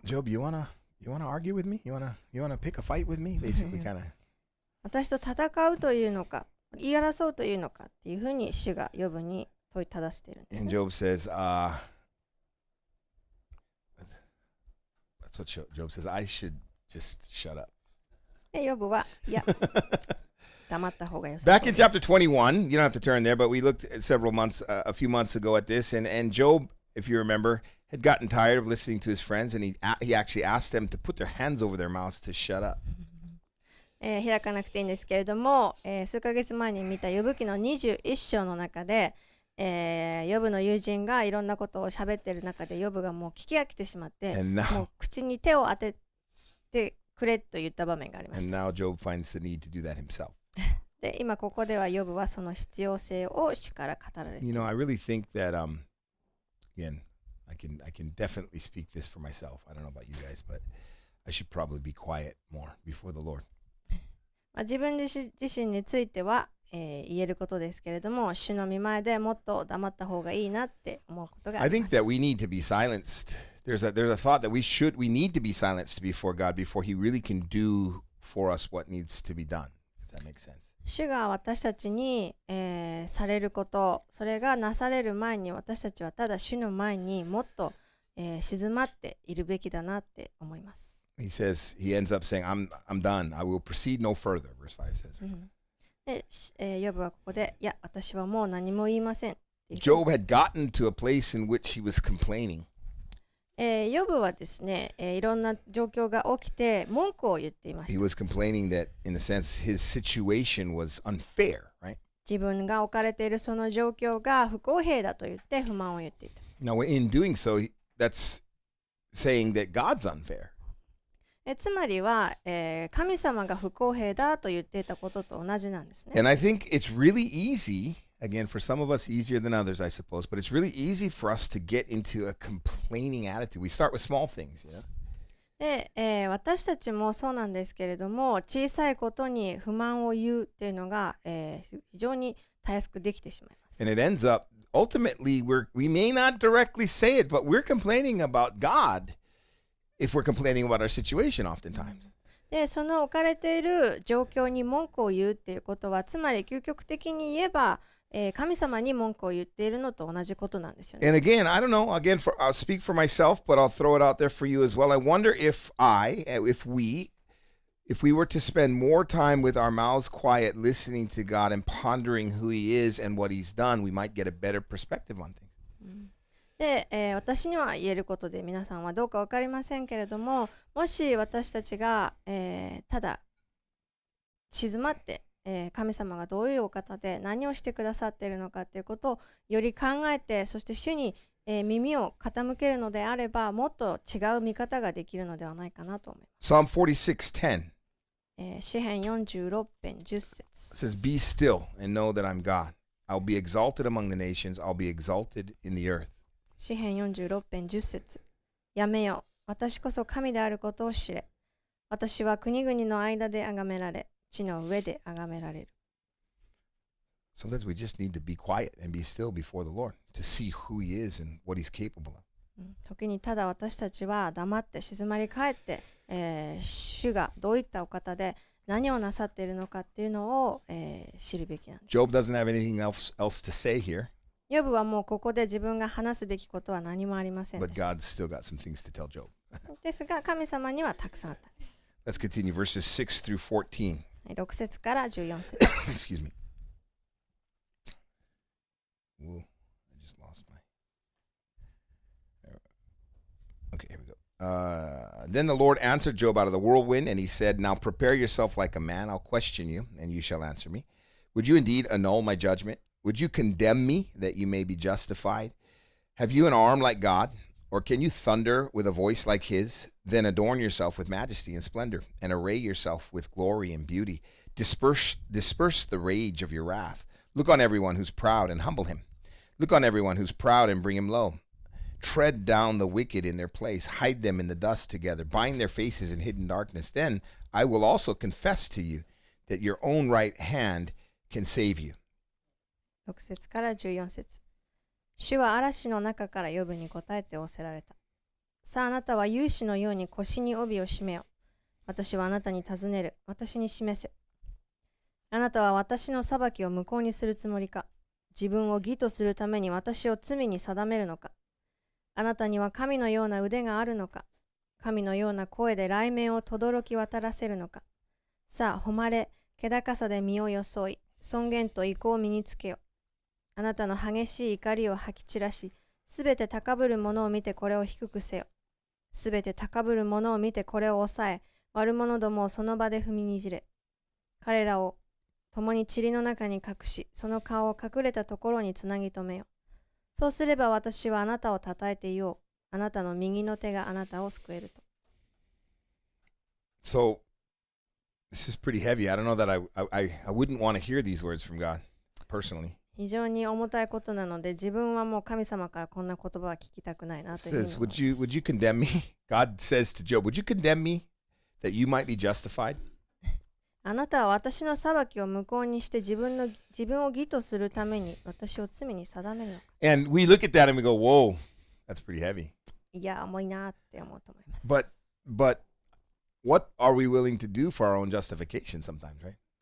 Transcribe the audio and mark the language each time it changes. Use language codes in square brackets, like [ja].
[en] Job, you wanna argue with me? You wanna pick a fight with me? Basically, kind of. [ja] 私と戦うというのか、言い争うというのかっていうふうに主がヨブに問いただしているんです、ね。 [en] And Job says, that's what Job says. I should just shut up. [ja] で、ヨブは、いや、黙った方がよさそう [en] Back in chapter 21, you don't have to turn there, but we looked at a few months ago at this, and Job, if you remember, had gotten tired of listening to his friends, and he actually asked them to put their hands over their mouths to shut up. [ja] 開かなくていいんですけれども、数ヶ月前に見たヨブ記の21章の中で、ヨブの友人がいろんなことを喋っている中でヨブがもう聞き飽きてしまって、もう口に手を当ててくれと言った場面がありました。 [en] And now Job finds the need to do that himself. [ja] で、今ここではヨブはその必要性を主から語られている。 [en] I really think that again, I can definitely speak this for myself. I don't know about you guys, but I should probably be quiet more before the Lord. [ja] 自分自身については、言えることですけれども、主の御前でもっと黙った方がいいなって思うことがあります。 [en] I think that we need to be silenced. There's a thought that we need to be silenced before God before He really can do for us what needs to be done. If that makes sense. [ja] 主が私たちに、されること、それがなされる前に私たちはただ主の前にもっと、静まっているべきだなって思います。 [en] He ends up saying, I'm done. I will proceed no further. Verse 5 says. [ja] で、ヨブはここで、いや、私はもう何も言いません。 [en] Job had gotten to a place in which he was complaining. [ja] ヨブはですね、いろんな状況が起きて文句を言っていました。 [en] He was complaining that, in a sense, his situation was unfair, right? [ja] 自分が置かれているその状況が不公平だと言って不満を言っていた。 [en] Now, in doing so, that's saying that God's unfair. [ja] つまりは、神様が不公平だと言っていたことと同じなんですね。 [en] And I think it's really easy, again, for some of us easier than others, I suppose, but it's really easy for us to get into a complaining attitude. We start with small things, you know? [ja] で、私たちもそうなんですけれども、小さいことに不満を言うっていうのが、非常にたやすくできてしまいます。 [en] And it ends up, ultimately, we may not directly say it, but we're complaining about God if we're complaining about our situation oftentimes. [ja] で、その置かれている状況に文句を言うっていうことは、つまり究極的に言えば、神様に文句を言っているのと同じことなんですよね。 [en] And again, I don't know, I'll speak for myself, but I'll throw it out there for you as well. I wonder if we If we were to spend more time with our mouths quiet, listening to God and pondering who He is and what He's done, we might get a better perspective on things. [ja] で、私には言えることで皆さんはどうか分かりませんけれども、もし私たちが、ただ静まって、神様がどういうお方で何をしてくださっているのかということをより考えて、そして主に、耳を傾けるのであれば、もっと違う見方ができるのではないかなと思います。 [en] Psalm 46:10 [ja] 詩編46編10節 [en] says, Be still and know that I'm God. I'll be exalted among the nations. I'll be exalted in the earth. [ja] 詩編46編10節やめよ、私こそ神であることを知れ。私は国々の間で崇められ、地の上で崇められる。 [en] Sometimes we just need to be quiet and be still before the Lord to see who He is and what He's capable of. [ja] 時にただ私たちは黙って静まり返って、主がどういったお方で何をなさっているのかっていうのを、知るべきなんです。 [en] Job doesn't have anything else to say here, [ja] ヨブはもうここで自分が話すべきことは何もありませんで [en] but [ja] した。 [en] God's still got some things to tell Job. [ja] ですが神様にはたくさんあったんです。 [en] Let's continue verses 6 through 14. [ja] 6節から14節 [en] Excuse me. Whoa, I just lost my. Okay, here we go. Then the Lord answered Job out of the whirlwind, and He said, Now prepare yourself like a man. I'll question you, and you shall answer me. Would you indeed annul my judgment? Would you condemn me that you may be justified? Have you an arm like God? Or can you thunder with a voice like His? Then adorn yourself with majesty and splendor, and array yourself with glory and beauty. Disperse the rage of your wrath. Look on everyone who's proud and humble him. Look on everyone who's proud and bring him low. Tread down the wicked in their place. Hide them in the dust together. Bind their faces in hidden darkness. Then I will also confess to you that your own right hand can save you. [ja] 6節から14節主は嵐の中からヨブに答えて仰せられた。さああなたは勇士のように腰に帯を締めよ。私はあなたに尋ねる。私に示せ。あなたは私の裁きを無効にするつもりか。自分を義とするために私を罪に定めるのか。あなたには神のような腕があるのか。神のような声で雷鳴を轟き渡らせるのか。さあ誉れ、気高さで身を装い、尊厳と意向を身につけよ。あなたの激しい怒りを吐き散らし、すべて高ぶる者を見てこれを低くせよ。すべて高ぶる者を見てこれを抑え、悪者どもをその場で踏みにじれ。彼らを共に塵の中に隠し、その顔を隠れたところにつなぎ止めよ。そうすれば私はあなたをたたえていよう。あなたの右の手があなたを救えると。 [en] So, this is pretty heavy. I don't know that I wouldn't want to hear these words from God, personally. [ja] 非常に重たいことなので、自分はもう神様からこんな言葉は聞きたくないな [en] It [ja] というふうに [en] says, [ja] 思います。 [en] would you condemn me? God says to Job, would you condemn me that you might be justified? [ja] あなたは私の裁きを無効にして自分を義とするために私を罪に定めるのか。 [en] And we look at that and we go, whoa, that's pretty heavy. [ja] いや、重いなって思うと思います。 [en] But what are we willing to do for our own justification sometimes, right?